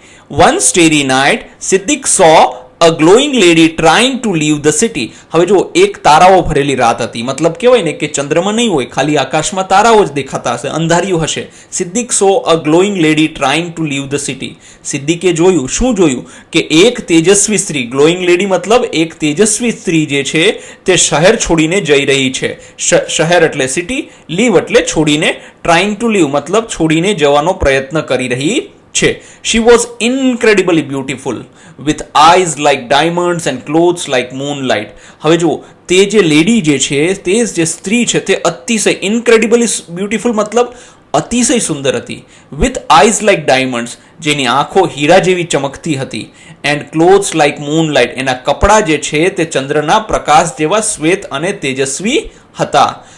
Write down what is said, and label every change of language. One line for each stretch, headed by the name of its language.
English: One starry night Siddiq saw a glowing lady trying to leave the city.
Gujarati: હવે જો એક તારાઓ ભરેલી રાત હતી. મતલબ કહેવાય ને કે ચંદ્રમાં નહીં હોય, ખાલી આકાશમાં તારાઓ જ દેખાતા હશે, અંધારિયું હશે.
English: Siddiq saw a glowing lady trying to leave the city.
Gujarati: સિદ્દીકે જોયું, શું જોયું? કે એક તેજસ્વી સ્ત્રી,
English: glowing lady
Gujarati: મતલબ એક તેજસ્વી સ્ત્રી જે છે તે શહેર છોડીને જઈ રહી છે. શહેર એટલે સિટી, લીવ એટલે છોડીને,
English: trying to leave
Gujarati: મતલબ છોડીને જવાનો પ્રયત્ન કરી રહી છે.
English: She was incredibly beautiful with eyes like diamonds and clothes like moonlight.
Gujarati: હવે જો તે જે લેડી જે છે, તે જે સ્ત્રી છે તે અતિશય,
English: incredibly beautiful
Gujarati: મતલબ અતિશય સુંદર હતી.
English: with eyes like diamonds,
Gujarati: જેની આંખો હીરા જેવી ચમકતી હતી.
English: and clothes like moonlight,
Gujarati: એના કપડાં જે છે તે ચંદ્રના પ્રકાશ જેવા શ્વેત અને તેજસ્વી હતા.